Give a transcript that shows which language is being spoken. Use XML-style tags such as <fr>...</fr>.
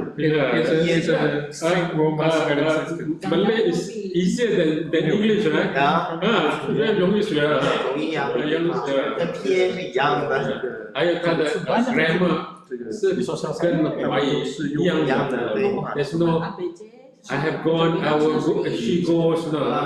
<en>It's a Greek Roman spelling system. Malay is easier than English, right?</en> <zh>比较容易学。容易啊，跟偏是一样的。还有它的 grammar 是跟华语是一样的。</zh> <en>There's no I have gone, I will go, she goes, no.</en>